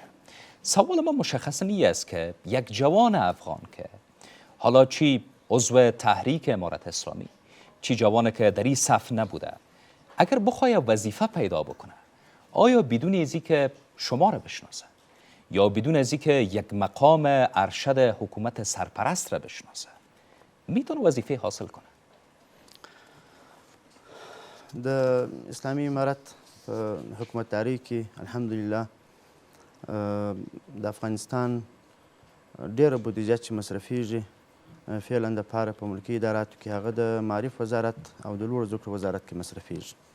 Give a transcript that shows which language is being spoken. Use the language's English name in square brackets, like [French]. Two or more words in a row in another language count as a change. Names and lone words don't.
[Persian] سوال ما مشخص نیست که یک جوان افغان که حالا چی عضو تحریک امارت اسلامی، چی جوانی که در این صف نبوده، اگر بخواد وظیفه پیدا بکنه، آیا بدون ازی که شما را بشناسه یا بدون ازی که یک مقام ارشد حکومت سرپرست را بشناسه میتونه وظیفه حاصل کنه؟ [Pashto] د اسلامي امارت حکومتداري کې الحمدلله د افغانستان ډیره بودیجه چې مصرفیږي فعلا د پاره په ملکي اداراتو کې هغه د معارف وزارت او د لوړو زده کړو وزارت کې مصرفیږي.